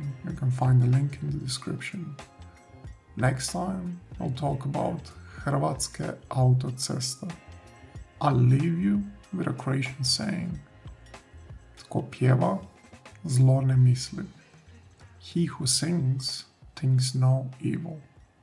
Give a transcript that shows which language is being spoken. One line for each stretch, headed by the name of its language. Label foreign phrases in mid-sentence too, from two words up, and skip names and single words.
English: You can find the link in the description. Next time, I'll talk about Hrvatske autoceste. I'll leave you with a Croatian saying,
Croatian: tko pjeva, zlo ne misli.
English: He who sings thinks no evil.